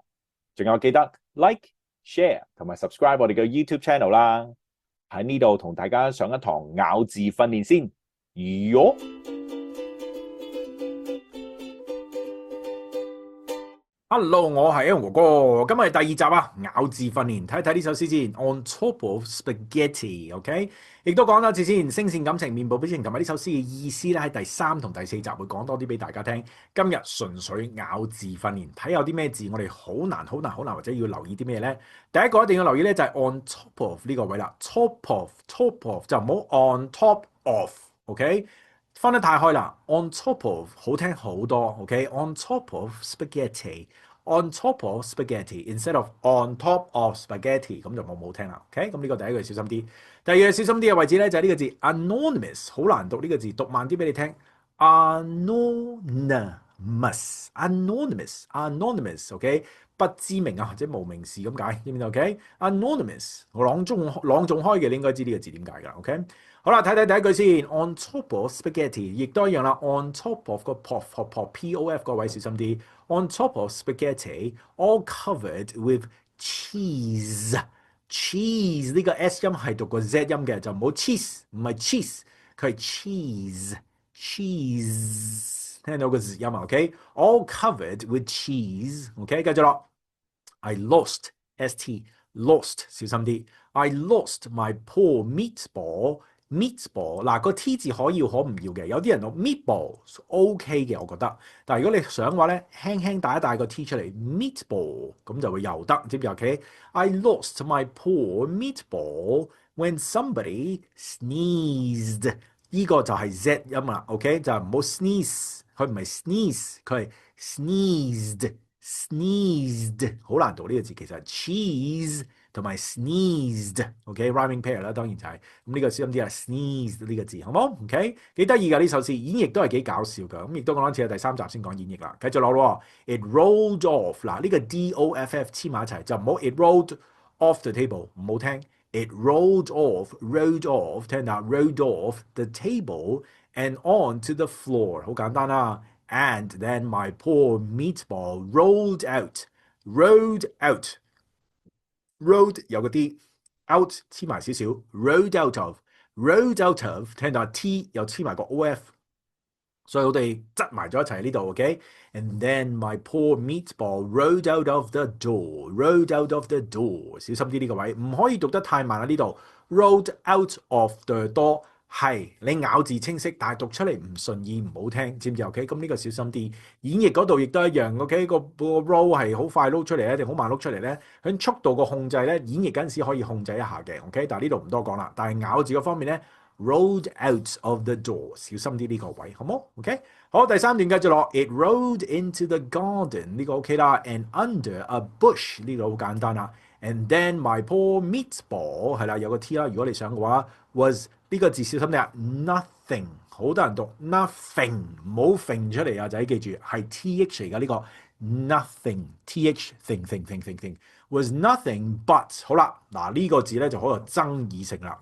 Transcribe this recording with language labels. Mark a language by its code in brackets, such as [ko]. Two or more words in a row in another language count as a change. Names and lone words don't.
[yue] 仲有記得 [en] like、share [yue] 同埋 subscribe 我哋嘅 [en] YouTube channel [yue] 啦。喺呢度同大家上一堂咬字訓練先。喲 Hello， 我係 Edwin 哥哥，今日係第二集啊，咬字訓練，睇一睇呢首詩先。 [en] On top of spaghetti， [yue] OK，亦都講多次先，聲線感情面部表情同埋呢首詩嘅意思咧，喺第3同第4集會講多啲俾大家聽。今日純粹咬字訓練，睇有啲咩字我哋好難或者要留意啲咩咧？第一個一定要留意咧就係 [en] on top of [yue] 呢個位啦 ， [en] top of [yue] 就唔好 [en] on top of， [yue] OK。分得太開啦 ， [en] on top of [yue] 好聽好多 ，OK， [en] on top of spaghetti，on top of spaghetti，instead of on top of spaghetti， [yue] 咁就冇好聽啦 ，OK， 咁呢個第一句小心啲。第二句小心啲嘅位置咧就係呢個字 anonymous， 好難讀呢個字，讀慢啲俾你聽 ，anonymous，OK， 不知名啊或者無名氏咁解，知唔知 ？OK，anonymous， 朗誦開嘅你應該知呢個字點解㗎 ，OK。好啦，睇睇第一句先 ， [en] on top of spaghetti， [yue] 亦都一樣啦 ， [en] on top of [yue] 個 pof 個位小心啲 ， [en] on top of spaghetti，all covered with [yue] cheese 呢個 S 音係讀個 Z 音嘅，就唔好 cheese， 唔係 cheese， 佢係 cheese， 聽到個 Z 音啊 ，OK， [en] all covered with cheese， [yue] OK， 繼續落 ， [en] I lost lost [yue] 小心啲 ， [en] I lost my poor meatball [yue] 嗱個 T 字可要可唔要嘅，有啲人讀 [en] meatball OK [yue] 嘅，我覺得。但係如果你想嘅話咧，輕輕帶一帶個 T 出嚟 meatball 咁就會又得，知唔知 ？OK， [en] I lost my poor meatball when somebody sneezed， [yue] 呢個就係 Z 音啦 ，OK 就唔好 sneeze， 佢唔係 sneeze， 佢係 sneezed， 好難讀呢個字，其實 cheese。同埋 sneezed，OK， [en] rhyming pair [yue] 啦，當然就係咁呢個小心啲係 sneezed 呢個字，好冇 ？OK， 幾得意㗎呢首詩，演繹都係幾搞笑㗎，咁亦都講多次喺第3集先講演繹啦。繼續落咯 ， [en] it rolled off [yue] 嗱呢個 DOFF 黐埋一齊就唔好 [en] it rolled off the table [yue] 唔好聽 ， [en] it rolled off [yue] 聽到 [en] rolled off the table and onto the floor [yue] 好簡單啦 ， [en] and then my poor meatball rolled out。rolled [yue] 有個 D，out 黐埋少少 ， [en] rolled out of [yue] 聽到 T 又黐埋個 OF， 所以我哋擠埋咗一齊呢度 ，OK。 [en] And then my poor meatball rolled out of the door， [yue] 小心啲呢個位，唔可以讀得太慢啦呢度 ， [en] rolled out of the door。 [yue] 係你咬字清晰，但係讀出嚟唔順耳唔好聽，知唔知 ？OK， 咁呢個小心啲。演繹嗰度亦都一樣 ，OK， 個 roll 係好快撈出嚟咧，定好慢撈出嚟咧？喺速度個控制咧，演繹嗰陣時可以控制一下嘅 ，OK。但係呢度唔多講啦。但係咬字嗰方面咧 ， [en] rolled out of the door， [yue] 小心啲呢個位，好冇 ？OK。好，第3段繼續落 ， [en] it rolled into the garden [yue] 呢個 OK 啦 ， [en] and under a bush [yue] 呢個好簡單啦。 [en] And then my poor meatball [yue] 係啦，有個 T 啦。如果你想嘅話 ，was 呢個字小心啲啊 ，nothing 好多人讀 nothing， 唔好揈出嚟啊仔，記住係 th 嚟㗎呢個 nothing， [en] th thing was nothing but [yue] 好啦，嗱呢個字咧就好有爭議性啦。